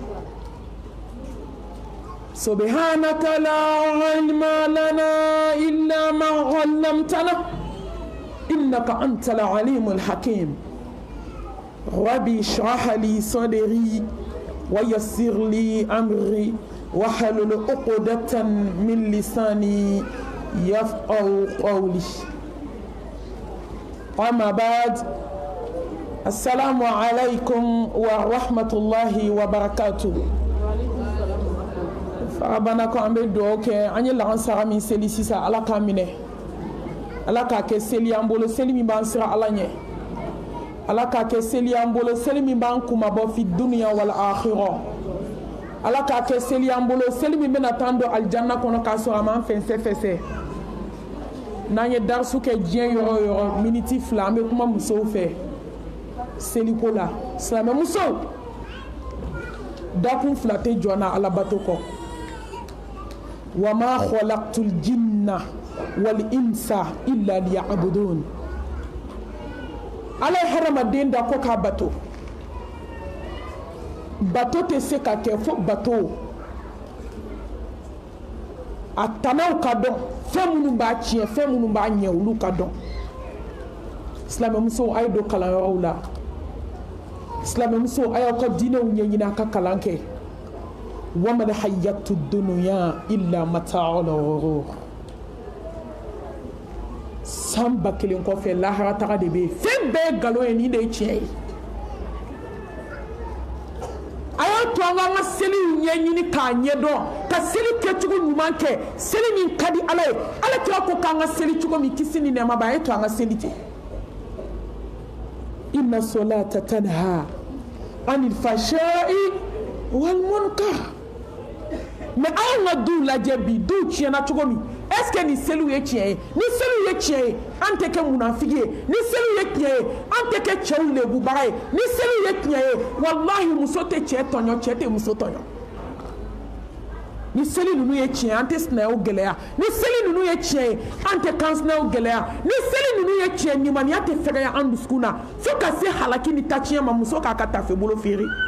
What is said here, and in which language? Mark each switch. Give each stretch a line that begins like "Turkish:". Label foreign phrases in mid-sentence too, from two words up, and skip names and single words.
Arabic: سبحانك لا علم لنا إلا ما علمتنا إنك أنت العليم الحكيم ربي اشرح لي صدري ويسر لي أمري واحلل عقدة من لساني يفقهوا قولي أما بعد السلام عليكم ورحمة الله وبركاته
Bambara: farabana ko an bɛ dugawu kɛ an ye lagan saga min seli sisan ala k'a minɛ ala k'a kɛ seli an bolo seli min b'an sira ala ɲɛ ala k'a kɛ seli an bolo seli min b'an kumabɔ
Arabic: في الدنيا والآخرة
Bambara: ala k'a kɛ seli an bolo seli min bɛna taa don alijanna kɔnɔ k'a sɔrɔ a m'an fɛnsɛ fɛsɛ n'an ye darisu kɛ diɲɛ yɔrɔ o yɔrɔ miniti 2 an bɛ kuma musow fɛ seliko la silamɛ musow dakun 2 tɛ jɔ na alabato kɔ
Arabic: وما خلقت الجن والإنس إلا ليعبدون
Bambara: ala ye hadamaden da ko k'a bato tɛ se ka kɛ fo bato a tanaw ka dɔn fɛn minnu b'a tiɲɛ fɛn minnu b'a ɲɛ olu ka dɔn silamɛmusow a ye don kalanyɔrɔw la silamɛmusow a y'aw ka diinɛw ɲɛɲini a ka kalan kɛ
Arabic: وما الحياة الدنيا إلا متاع الغرور
Bambara: san 1000 kɔfɛ lahara taga de bɛ yen fɛn bɛɛ ye nkalon ye nin de ye tiɲɛ ye a y'a to an ka seli ɲɛɲini k'a ɲɛdɔn ka seli kɛcogo ɲuman kɛ seli min ka di ala ye ala kira ko k'an ka seli cogo min kisi ni nɛɛma b'a ye to an ka seli ten
Arabic: إن الصلاة تنهى عن الفحشاء والمنكر
Bambara: mais an ka duw lajɛ bi duw tiɲɛna cogo min
French: est ce que
Bambara: ni seliw ye tiɲɛ ye ni seliw ye tiɲɛ ye an tɛ kɛ munafigi ye ni seliw ye tiɲɛ ye an tɛ kɛ cɛw lebubaga ye ni seliw ye tiɲɛ ye wallahi muso tɛ cɛ tɔɲɔ cɛ tɛ muso tɔɲɔ ni seli ninnu ye tiɲɛ an tɛ sinayaw gɛlɛya ni seli ninnu ye tiɲɛ ye an tɛ kansinayaw gɛlɛya ni seli ninnu ye tiɲɛ ɲumaniya tɛ fɛgɛya an dusukun na fo ka se halaki ni tatiɲɛ ma muso k'a ka tafe bolo feere